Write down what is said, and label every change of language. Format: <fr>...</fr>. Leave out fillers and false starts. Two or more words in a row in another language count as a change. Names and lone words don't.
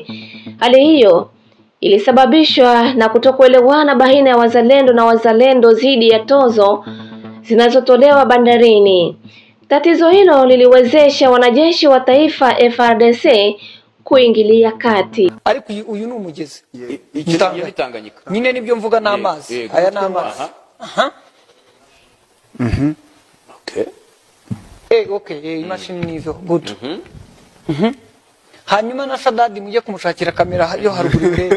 <sw>Hali hiyo ilisababishwa na kutokuelewana baina ya wazalendo na wazalendo dhidi ya tozo zinazotolewa bandarini. Tatizo hilo liliwezesha wanajeshi wa taifa FARDC kuingilia kati.</sw> <rw>Ariko uyu ni umugezi Tanganyika nyine nibyo mvuga n'amazi aya n'amazi. Okay imashini nizo good. Hanyuma na Sadadi mujye kumushakira kamera yo haruguru rero.</rw>